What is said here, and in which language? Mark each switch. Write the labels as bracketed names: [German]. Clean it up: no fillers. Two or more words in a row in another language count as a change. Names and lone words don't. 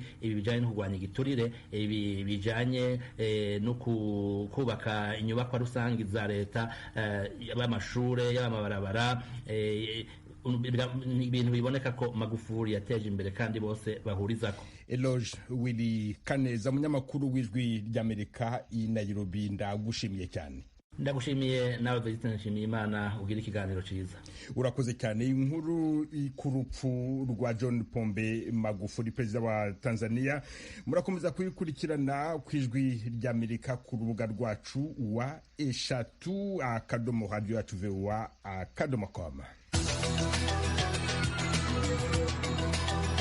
[Rundi] Ibi bijanye no kugwanya igiturire, ibi bijanye no kubaka inyubakwa rusangi za leta, y'amashure, y'amabarabara, ibintu biboneka ko Magufuli yateje imbere kandi bose bahurizako. Eloge Willy Kaneza, umunyamakuru w'Ijwi ry'Amerika i Nairobi, ndagushimiye cyane. Ndagushimiye nawe Venuste Nshimiyimana, ugira ikiganiro ciza. Urakoze cyane. Inkuru ku rupfu rwa John Pombe Magufuli, perezida wa Tanzania, murakomeza kuyikurikirana ku Ijwi ry'Amerika ku rubuga rwacu wa eshatu /radio yacu VOA.com.